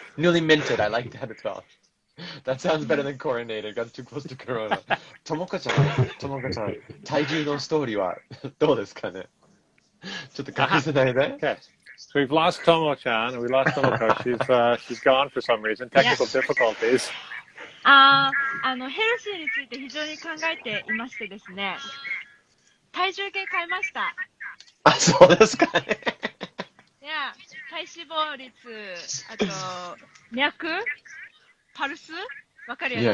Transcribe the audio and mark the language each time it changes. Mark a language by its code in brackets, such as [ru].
[en] Newly minted, I like that as well. That sounds better than coronated. Got too close to corona. [ja] ともこちゃん、体重のストーリーはどうですかね？ちょっと隠せないで。 [en] Okay. So we've lost Tomo-chan, and we lost Tomoko. She's gone for some reason. Technical difficulties. [ja] ヘルシーについて非常に考えていましてですね、体重計買いました。あ、そうですかね。いや、体脂肪率、あと、脈パルスわかるやつ。